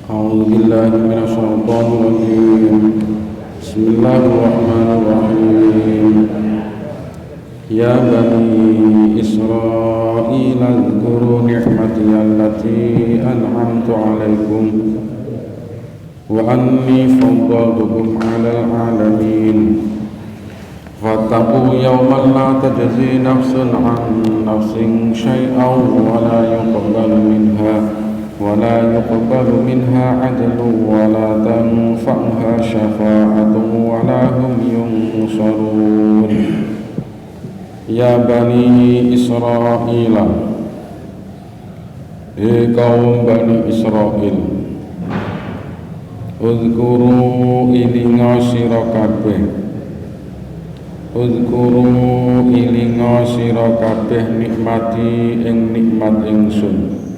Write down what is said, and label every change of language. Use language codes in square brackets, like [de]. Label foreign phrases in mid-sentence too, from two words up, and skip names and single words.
[ar] أعوذ بالله من الشيطان الرجيم بسم الله الرحمن الرحيم يا بني إسرائيل اذكروا نعمتي التي أنعمت عليكم وأني فضلتكم على العالمين فاتقوا يوما لا تجزي نفس عن نفس شيئا ولا يقبل منها عدل ولا تنفعها شفاعة ولا هم ينصرون يا بني إسرائيل [jv] kaum Bani Israil Uzkuru ilinga sira kabeh Uzkuru ilinga sira kabeh nikmati ing nikmat ingsun